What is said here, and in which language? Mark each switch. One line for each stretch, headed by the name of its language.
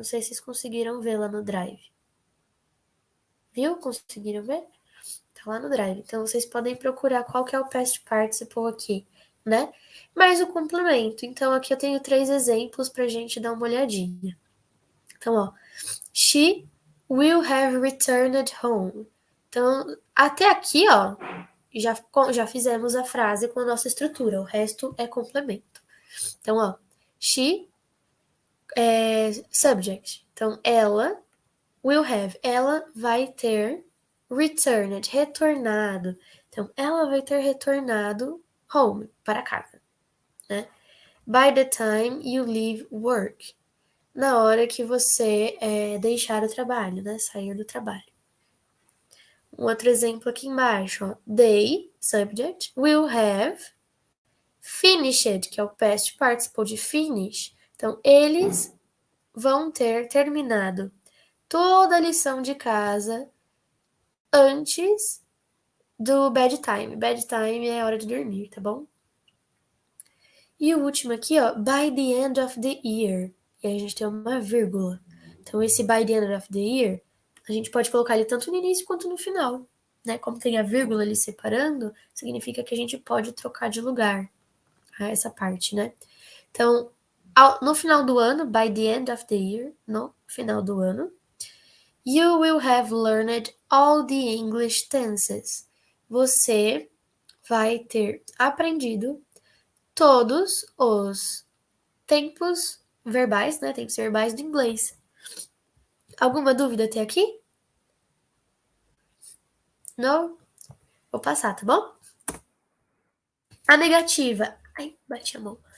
Portuguese: Não sei se vocês conseguiram ver lá no Drive. Viu? Conseguiram ver? Tá lá no Drive. Então, vocês podem procurar qual que é o past participle aqui, né? Mais o complemento. Então, aqui eu tenho 3 exemplos pra gente dar uma olhadinha. Então, ó.
English: She will have returned home.
Portuguese: Então, até aqui, ó, já fizemos a frase com a nossa estrutura. O resto é complemento. Então, ó. She subject. Então, ela will have. Ela vai ter returned, retornado. Então, ela vai ter retornado home, para casa, né?
English: By the time you leave work.
Portuguese: Na hora que você deixar o trabalho, né? Sair do trabalho. Um outro exemplo aqui embaixo, ó. They, subject, will have finished, que é o past participle de finish. Então, eles vão ter terminado toda a lição de casa antes do bedtime. Bedtime é a hora de dormir, tá bom? E o último aqui, ó,
English: by the end of the year.
Portuguese: E aí a gente tem uma vírgula. Então, esse
English: by the end of the year,
Portuguese: a gente pode colocar ele tanto no início quanto no final, né? Como tem a vírgula ali separando, significa que a gente pode trocar de lugar essa parte, né? Então, no final do ano,
English: by the end of the year,
Portuguese: no final do ano,
English: you will have learned all the English tenses.
Portuguese: Você vai ter aprendido todos os tempos verbais, né? Tempos verbais do inglês. Alguma dúvida até aqui? Não? Vou passar, tá bom? A negativa. Ai, bati a mão.